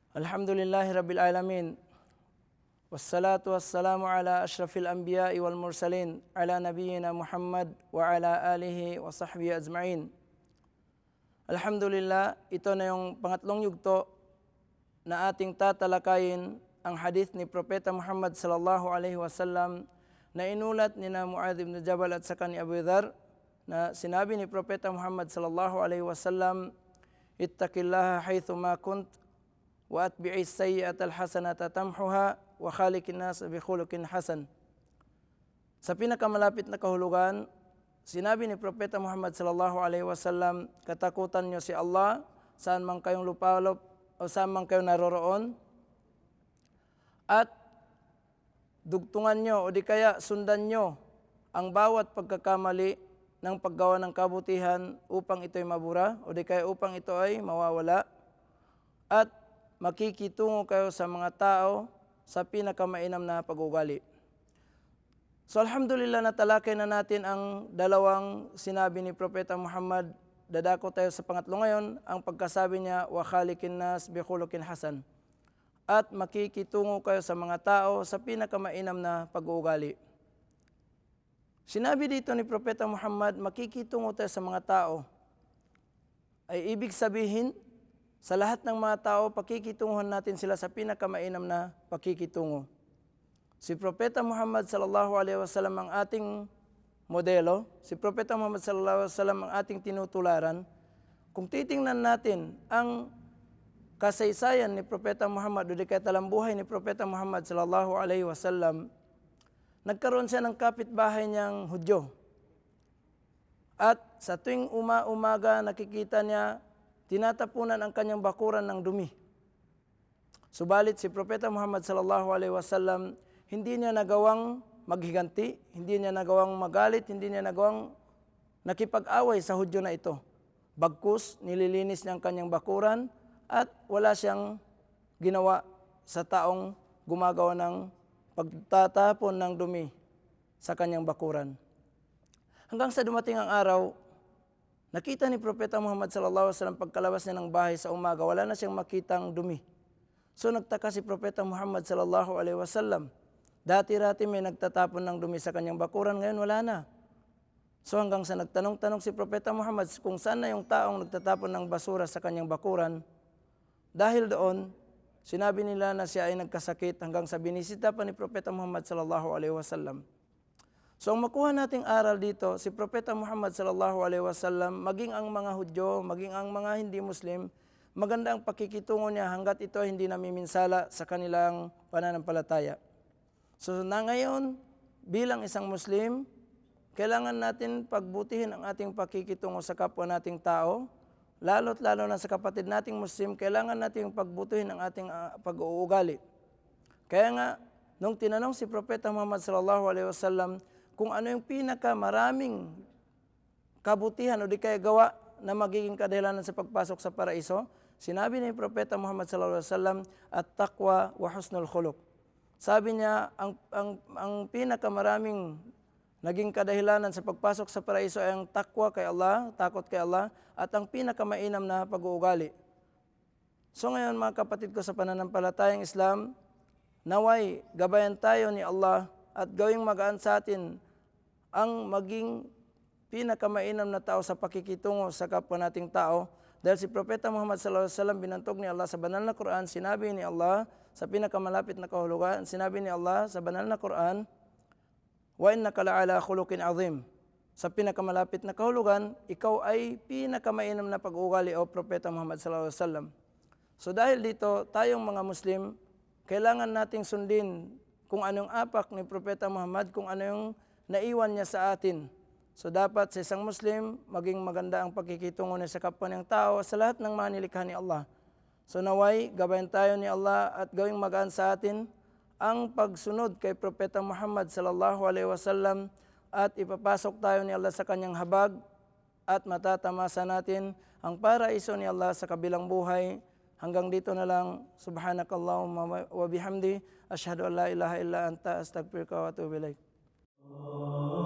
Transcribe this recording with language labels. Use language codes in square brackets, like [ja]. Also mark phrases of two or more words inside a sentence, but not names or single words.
[ar] الحمد لله رب العالمين. والصلاة والسلام على أشرف الأنبياء والمرسلين على نبينا محمد وعلى آله وصحبه أجمعين. [tl] Alhamdulillah, ito na yung pangatlong yugto na ating tatalakayin ang hadith ni Propeta Muhammad [ar] صلى الله عليه وسلم [tl] na inulat ni na Mu'adh ibn Jabal at saka ni Abu Dharr, na sinabi ni Propeta Muhammad [ar] صلى الله عليه وسلم, اتق الله حيثما كنت وأتبع السيئة الحسنة تمحها وخالق الناس بخلق حسن. [tl] Sa pinakamalapit na kahulugan, sinabi ni Propeta Muhammad [ar] صلى الله عليه وسلم, [tl] katakutan niyo si Allah saan man kayong lupalop o saan man kayo naroroon, at dugtungan nyo o di kaya sundan nyo ang bawat pagkakamali ng paggawa ng kabutihan upang ito'y mabura o di kaya upang ito ay mawawala, at makikitungo kayo sa mga tao sa pinakamainam na pag-ugali. So alhamdulillah, natalakay na natin ang dalawang sinabi ni Propeta Muhammad. Dadako tayo sa pangatlo ngayon, ang pagkasabi niya, [ar] وخالق الناس بخلق حسن, [tl] at makikitungo kayo sa mga tao sa pinakamainam na pag-uugali. Sinabi dito ni Propeta Muhammad, makikitungo tayo sa mga tao, ay ibig sabihin, sa lahat ng mga tao, pakikitunguhan natin sila sa pinakamainam na pakikitungo. Si Propeta Muhammad [ar] صلى الله عليه وسلم [tl] ang ating modelo, si Propeta Muhammad [ar] صلى الله عليه وسلم [tl] ang ating tinutularan. Kung titingnan natin ang kasaysayan ni Propeta Muhammad o di kaya talambuhay ni Propeta Muhammad [ar] صلى الله عليه وسلم, [tl] nagkaroon siya ng kapitbahay niyang Hudyo. At sa tuwing umaga nakikita niya tinatapunan ang kanyang bakuran ng dumi. Subalit si Propeta Muhammad [ar] صلى الله عليه وسلم, [tl] hindi niya nagawang maghiganti, hindi niya nagawang magalit, hindi niya nagawang nakipag-away sa Hudyo na ito. Bagkus, nililinis niya ang kanyang bakuran at wala siyang ginawa sa taong gumagawa ng pagtatapon ng dumi sa kanyang bakuran. Hanggang sa dumating ang araw, nakita ni Propeta Muhammad [ar] صلى الله عليه وسلم [tl] pagkalabas niya ng bahay sa umaga, wala na siyang makitang dumi. So nagtaka si Propeta Muhammad [ar] صلى الله عليه وسلم. [tl] Dati-rati may nagtatapon ng dumi sa kanyang bakuran, ngayon wala na. So hanggang sa nagtanong-tanong si Propeta Muhammad kung saan na yung taong nagtatapon ng basura sa kanyang bakuran. Dahil doon, sinabi nila na siya ay nagkasakit, hanggang sa binisita pa ni Propeta Muhammad [ar] صلى الله عليه وسلم. [tl] So ang makuha nating aral dito, si Propeta Muhammad [ar] صلى الله عليه وسلم, [tl] maging ang mga Hudyo, maging ang mga hindi Muslim, maganda ang pakikitungo niya hanggat ito hindi namiminsala sa kanilang pananampalataya. So na ngayon, bilang isang Muslim, kailangan natin pagbutihin ang ating pakikitungo sa kapwa nating tao, lalo't lalo na sa kapatid nating Muslim, kailangan nating pagbutihin ang ating pag-uugali. Kaya nga, nung tinanong si Propeta Muhammad [ar] صلى الله عليه وسلم [tl] kung ano yung pinakamaraming kabutihan o di kaya gawa na magiging kadahilanan sa pagpasok sa paraiso, sinabi ni Propeta Muhammad [ar] صلى الله عليه وسلم, التقوى وحسن الخلق. [tl] Sabi niya, ang pinakamaraming naging kadahilanan sa pagpasok sa paraiso ay ang takwa kay Allah, takot kay Allah, at ang pinakamainam na pag-uugali. So ngayon mga kapatid ko sa pananampalatayang Islam, naway gabayan tayo ni Allah at gawing magaan sa atin ang maging pinakamainam na tao sa pakikitungo sa kapwa nating tao. Dahil si Propeta Muhammad [ar] صلى الله عليه وسلم, [tl] binantog ni Allah sa banal na Quran, sinabi ni Allah sa pinakamalapit na kahulugan, sinabi ni Allah sa banal na Quran, [ar] وإنك لعلى خلق عظيم. [tl] Sa pinakamalapit na kahulugan, ikaw ay pinakamainam na pag-uugali o Propeta Muhammad [ar] صلى الله عليه وسلم. [tl] So dahil dito, tayong mga Muslim, kailangan nating sundin kung anong apak ni Propeta Muhammad, kung ano yung naiwan niya sa atin. So dapat sa isang Muslim, maging maganda ang pagkikitungo niya sa kapwa niyang tao sa lahat ng mga nilikha ni Allah. So naway, gabayan tayo ni Allah at gawing magaan sa atin ang pagsunod kay Propeta Muhammad [ar] صلى الله عليه وسلم, [tl] at ipapasok tayo ni Allah sa kanyang habag at matatamasa natin ang paraiso ni Allah sa kabilang buhay. Hanggang dito na lang. [ar] سبحانك اللهم وبحمدك، أشهد أن لا إله إلا أنت، أستغفرك وأتوب إليك.